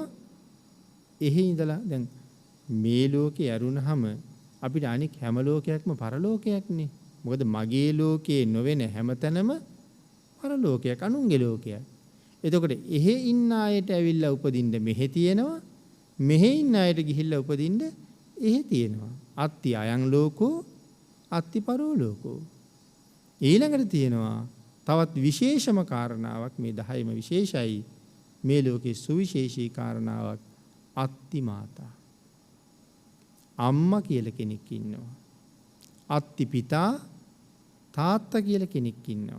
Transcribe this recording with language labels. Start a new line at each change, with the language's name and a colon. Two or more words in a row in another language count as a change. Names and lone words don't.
Sinhala: එහෙ ඉඳලා දැන් මේ ලෝකේ ඇරුණහම අපිට අනික් හැම ලෝකයක්ම පරලෝකයක්නේ. මොකද මගේ ලෝකේ නොවන හැමතැනම පරලෝකයක් අනුන්ගේ ලෝකයක්. එතකොට එහෙ ඉන්න අයට ඇවිල්ලා උපදින්න මෙහෙ තියෙනවා. මෙහෙ ඉන්න අයට ගිහිල්ලා උපදින්න එහෙ තියෙනවා.
Pali: අත්ති අයං ලෝකෝ අත්ති පරෝ ලෝකෝ.
Sinhala: ඊළඟට තියෙනවා තවත් විශේෂම කාරණාවක් මේ 10ම විශේෂයි. මේ ලෝකේ සුවිශේෂී කාරණාවක්
Pali: අත්ති මාතා.
Sinhala: අම්මා කියලා කෙනෙක් ඉන්නවා.
Pali: අත්ති පිතා
Sinhala: තාත්තා කියලා කෙනෙක් ඉන්නවා.